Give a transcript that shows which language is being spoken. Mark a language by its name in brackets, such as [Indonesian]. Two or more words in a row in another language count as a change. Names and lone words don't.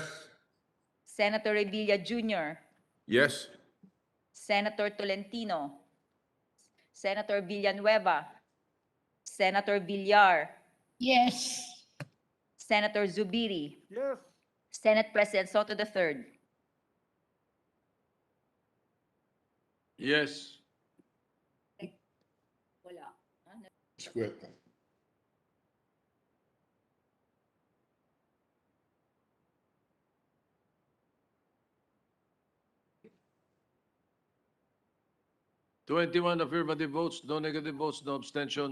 [English] Senator Revilla Jr., Yes. Senator Tolentino, Senator Villanueva, Senator Villar, Yes. Senator Zubiri, Yes. Senate President Soto III. Yes. [Bikol] Wala. [English] Square. 21 affirmative votes, no negative votes, no abstention.